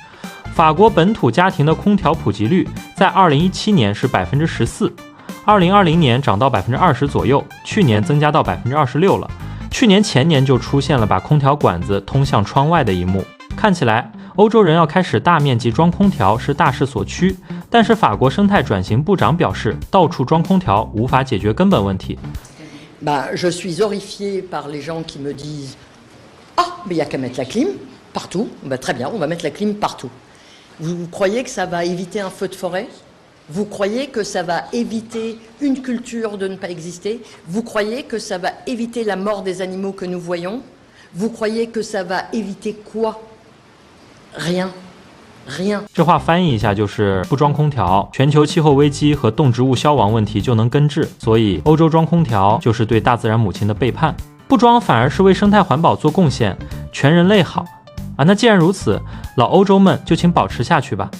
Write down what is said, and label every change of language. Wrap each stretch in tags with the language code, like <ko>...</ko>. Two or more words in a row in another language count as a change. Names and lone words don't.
<zh>法国本土家庭的空调普及率在2017年是14%，2020年涨到20%左右，去年增加到26%了。去年前年就出现了把空调管子通向窗外的一幕，看起来欧洲人要开始大面积装空调是大势所趋，但是法国生态转型部长表示，到处装空调无法解决根本问题。</zh> <fr>Je suis horrifié par les gens qui me disent Ah, mais il n'y a qu'à mettre la clim partout. Très bien, on va mettre la clim partout. Vous croyez que ça va éviter un feu de forêt? Vous croyez que ça va éviter une culture de ne pas exister? Vous croyez que ça va éviter la mort des animaux que nous voyons? Vous croyez que ça va éviter quoi?Rien。</fr> <zh>这话翻译一下就是不装空调，全球气候危机和动植物消亡问题就能根治，所以欧洲装空调就是对大自然母亲的背叛，不装反而是为生态环保做贡献，全人类好啊！那既然如此，老欧洲们就请保持下去吧。</zh>